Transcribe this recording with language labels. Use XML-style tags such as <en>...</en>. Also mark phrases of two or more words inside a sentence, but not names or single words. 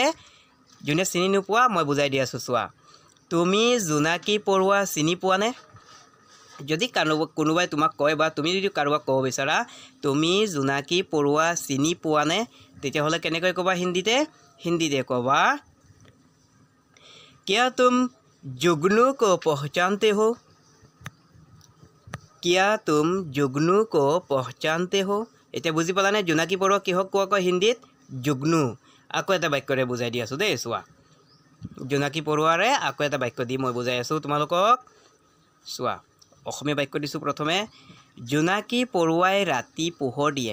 <as>যোনে চিনি নোপোৱা, মই বুজাই দি আছোঁ। চোৱা, তুমি জোনাকী পৰুৱা চিনি পোৱানে? যদি কোনোবাই তোমাক কয়, বা তুমি যদি কাৰোবাক ক'ব বিচাৰা তুমি জোনাকী পৰুৱা চিনি পোৱানে, তেতিয়াহ'লে কেনেকৈ ক'বা হিন্দীতে? হিন্দীতে ক'বা,</as> <hi>क्या तुम जुगनू को पहचानते हो? क्या तुम जुगनू को पहचानते हो?</hi> <as>এতিয়া বুজি পালানে? জোনাকী পৰুৱা কিহক কোৱা কয় হিন্দীত? জুগনু। আকৌ এটা বাক্যৰে বুজাই দি আছোঁ দেই। চোৱা, জোনাকী পৰুৱাৰে আকৌ এটা বাক্য দি মই বুজাই আছোঁ তোমালোকক। চোৱা, অসমীয়া বাক্য দিছোঁ প্ৰথমে। জোনাকী পৰুৱাই ৰাতি পোহৰ দিয়ে।</as>